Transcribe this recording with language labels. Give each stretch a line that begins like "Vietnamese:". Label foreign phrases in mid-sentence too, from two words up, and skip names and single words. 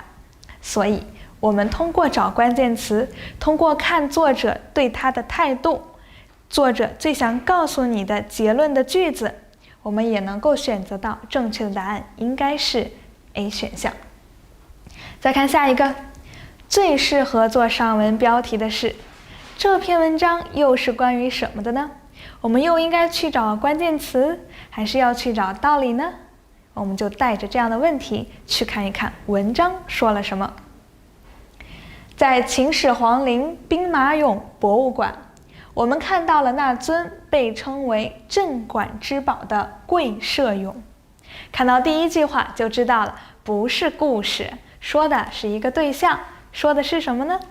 Chinese: 所以我們通過找關鍵詞，通過看作者對它的態度，作者最想告訴你的結論的句子，我們也能夠選擇到正確的答案，應該是 A 選項。再看下一個，最適合做上文標題的是這篇文章又是關於什麼的呢？我們又應該去找關鍵詞，還是要去找道理呢？我們就帶着這樣的問題去看一看文章說了什麼。在秦始皇陵兵馬俑博物館，我們看到了那尊被稱為镇館之寶的貴社俑。看到第一句話就知道了，不是故事，說的是一個對象，說的是什麼呢？